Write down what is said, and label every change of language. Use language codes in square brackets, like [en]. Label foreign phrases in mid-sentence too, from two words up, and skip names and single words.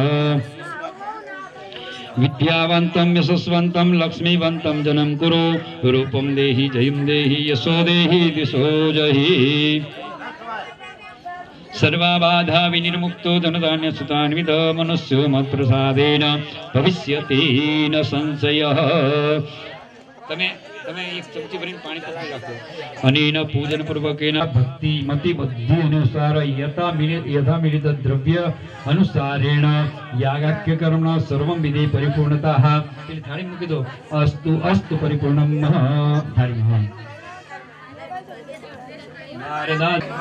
[sa] विद्यावन्तं यशस्वन्तं लक्ष्मीवन्तं जनं कुरु रूपं देहि जयं देहि यशो देहि दिशो जहि सर्वबाधा विनिर्मुक्तो धनधान्यसुतान्वित मनुष्यो मत्प्रसादेन भविष्यति न संशयः [gu] તમે તમે એક ચમચી ભરીને પાણી પકડી રાખો [sa] अनेन पूजन पूर्वकेन भक्ति मति बुद्धि अनुसार यथा मिलित द्रव्य अनुसारेण यागाख्य कर्मण सर्वम विधि परिपूर्णताः [gu] પેલી થાળી મૂકી દો [sa] अस्तु अस्तु परिपूर्णम [gu] થાળીમાં નારદા